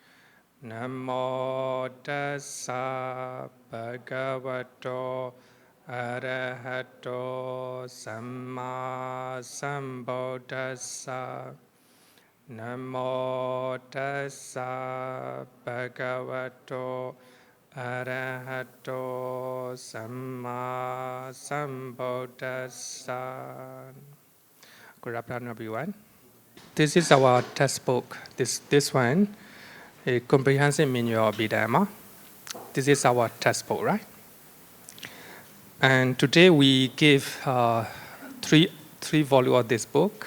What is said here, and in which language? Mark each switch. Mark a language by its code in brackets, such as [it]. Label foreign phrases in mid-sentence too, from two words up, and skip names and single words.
[pi] Namo tassa bhagavato arahato samma sambuddhassa. Namo tassa bhagavato arahato samma sambuddhassa. [en] Good afternoon, everyone. This is our textbook. This one, a comprehensive manual of Abhidhamma. This is our textbook, right? And today we give three volumes of this book.